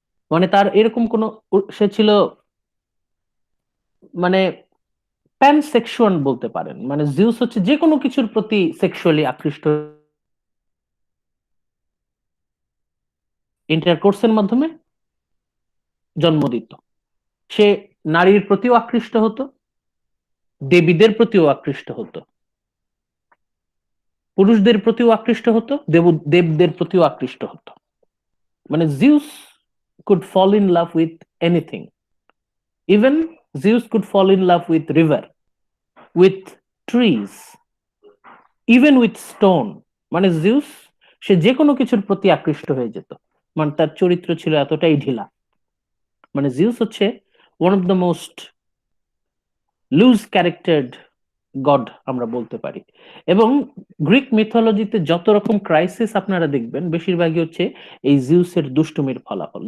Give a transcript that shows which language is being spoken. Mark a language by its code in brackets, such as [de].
[bn] মানে তার এরকম কোনো, সে ছিল মানে প্যানসেক্সুয়াল বলতে পারেন, মানে জিউস হচ্ছে যে কোনো কিছুর প্রতি সেক্সুয়ালি আকৃষ্ট, ইন্টারকোর্সের মাধ্যমে জন্ম দিত। সে নারীর প্রতিও আকৃষ্ট হতো, দেবীদের প্রতিও আকৃষ্ট হতো, পুরুষদের প্রতিও আকৃষ্ট হতো, দেবদের প্রতিও আকৃষ্ট হতো। [en] মানে Zeus could fall in love with anything. Even Zeus could fall in love with river, with trees, even with stone. [bn] মানে জিউস সে যে কোনো কিছুর প্রতি আকৃষ্ট হয়ে যেত, মানে তার চরিত্র ছিল এতটাই ঢিলা। মানে জিউস হচ্ছে [en] one of the most loose charactered god [bn] আমরা বলতে পারি। এবং গ্রিক মিথোলজিতে যত রকম ক্রাইসিস আপনারা দেখবেন বেশিরভাগই হচ্ছে এই জিউসের দুষ্টুমির ফলাফল।